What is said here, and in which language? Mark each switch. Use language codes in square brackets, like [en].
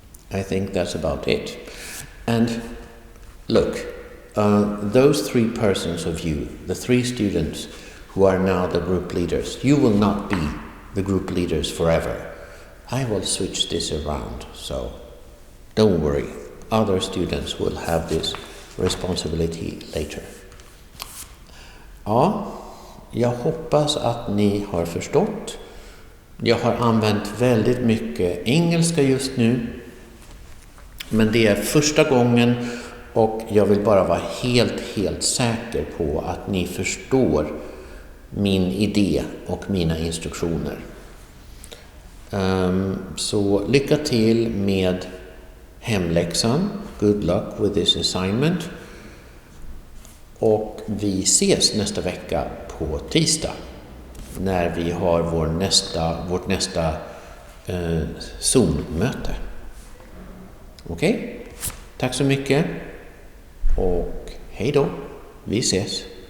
[en] I think that's about it. And look, those 3 persons of you, the 3 students who are now the group leaders, you will not be the group leaders forever. I will switch this around, so don't worry. Other students will have this responsibility later. [sv] Ja, jag hoppas att ni har förstått. Jag har använt väldigt mycket engelska just nu, men det är första gången och jag vill bara vara helt säker på att ni förstår min idé och mina instruktioner. Så lycka till med hemläxan. [en] Good luck with this assignment. [sv] Och vi ses nästa vecka på tisdag när vi har vårt nästa Zoom-möte. Okej? Tack så mycket och hej då. Vi ses.